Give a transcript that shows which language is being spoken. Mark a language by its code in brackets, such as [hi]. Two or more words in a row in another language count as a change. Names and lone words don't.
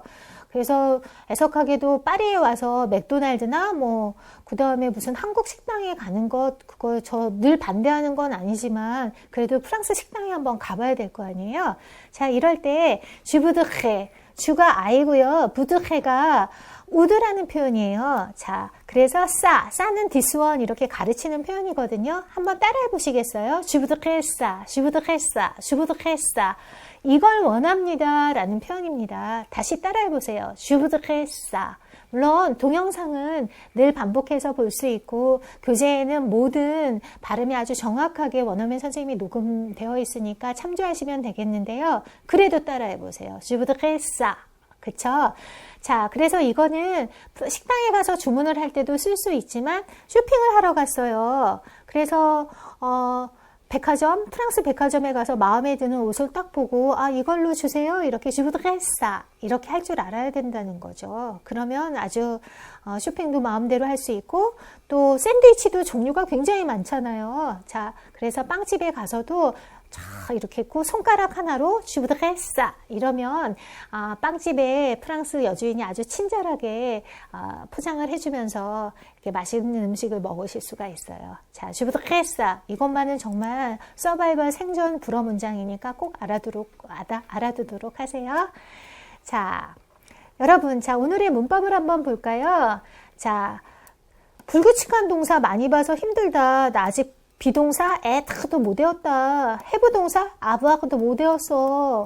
[ko] 그래서 애석하게도 파리에 와서 맥도날드나 그 다음에 무슨 한국 식당에 가는 것, 그거 저 늘 반대하는 건 아니지만 그래도 프랑스 식당에 한번 가봐야 될 거 아니에요. 자, 이럴 때 [fr] je voudrais, [ko] 주가 아이고요. 부드헤가 우드라는 표현이에요. 자, 그래서 싸는 [en] this one [ko] 이렇게 가르치는 표현이거든요. 한번 따라해 보시겠어요? [fr] je voudrais ça. [ko] 이걸 원합니다 라는 표현입니다. 다시 따라해 보세요. [fr] je voudrais ça. [ko] 물론 동영상은 늘 반복해서 볼 수 있고 교재에는 모든 발음이 아주 정확하게 원어민 선생님이 녹음되어 있으니까 참조하시면 되겠는데요. 그래도 따라해 보세요. [fr] Je voudrais ça. [ko] 그쵸? 자, 그래서 이거는 식당에 가서 주문을 할 때도 쓸 수 있지만 쇼핑을 하러 갔어요. 그래서 백화점, 프랑스 백화점에 가서 마음에 드는 옷을 딱 보고 아 이걸로 주세요. 이렇게 [fr] Je voudrais ça. [ko] 이렇게 할 줄 알아야 된다는 거죠. 그러면 아주 쇼핑도 마음대로 할 수 있고 또 샌드위치도 종류가 굉장히 많잖아요. 자, 그래서 빵집에 가서도 자, 이렇게 했고 손가락 하나로 [fr] Je voudrais ça [ko] 이러면 빵집에 프랑스 여주인이 아주 친절하게 포장을 해주면서 이렇게 맛있는 음식을 먹으실 수가 있어요. 자, [fr] Je voudrais ça [ko] 이것만은 정말 서바이벌 생존 불어 문장이니까 꼭 알아두도록 하세요. 자, 여러분, 자 오늘의 문법을 한번 볼까요? 자, 불규칙한 동사 많이 봐서 힘들다. 나 아직 비동사 에트도 못 외웠다. 해부동사 아부아도 못 외웠어.